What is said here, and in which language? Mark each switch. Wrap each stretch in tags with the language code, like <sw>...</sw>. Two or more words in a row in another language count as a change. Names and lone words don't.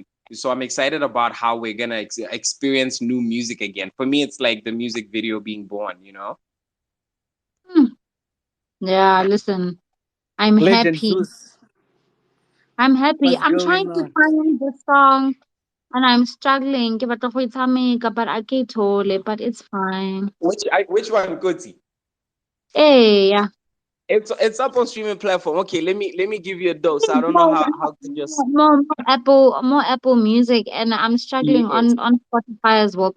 <en>So I'm excited about how we're gonna experience new music again. For me, it's like the music video being born, you know. Hmm. Yeah, listen, I'm Legend happy. Zeus, I'm happy. what's I'm trying going to on? find the song and I'm struggling.</en> <tn>Ke batla go e tshameka,</tn> <en>but I can't hold it, but it's fine. Which one, Kuti? Hey, yeah. It's up on streaming platform. Okay, let me give you a dose. I don't know More, how to just more Apple Music, and I'm struggling yes. on Spotify as well.</en>